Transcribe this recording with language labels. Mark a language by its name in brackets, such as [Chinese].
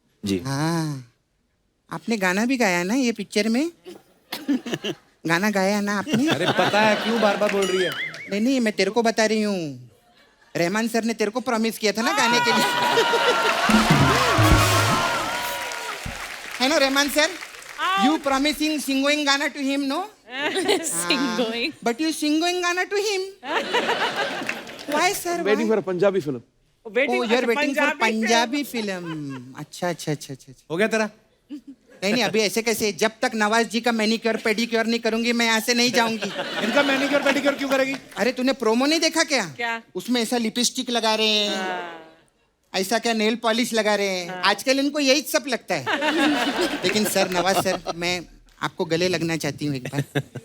[Hindi] जी हाँ, आपने गाना भी गाया है ना ये पिक्चर में? गाना गाया है ना आपने? अरे पता है, क्यों बार बार बोल रही है? नहीं, मैं तेरे को बता रही हूँ। रहमान सर ने तेरे को प्रॉमिस किया था ना गाने के लिए। है ना Rahman sir? [English] You promising singing गाना to him, no? Singing. But you singing गाना to him. Why sir? Waiting for a Punjabi film. Oh, you're waiting for Punjabi film. [Hindi] अच्छा। हो गया तेरा? नहीं, अभी ऐसे कैसे? जब तक नवाज जी का मैनिक्योर पेडिक्योर नहीं करूंगी मैं यहाँ से नहीं जाऊंगी। इनका मैनिक्योर पेडिक्योर क्यों करेगी? अरे तूने प्रोमो नहीं देखा क्या? क्या? उसमें ऐसा लिपस्टिक लगा रहे हैं, ऐसा क्या नेल पॉलिश लगा रहे हैं। आजकल इनको यही सब लगता है। लेकिन सर, नवाज सर, मैं आपको गले लगना चाहती हूँ एक बार।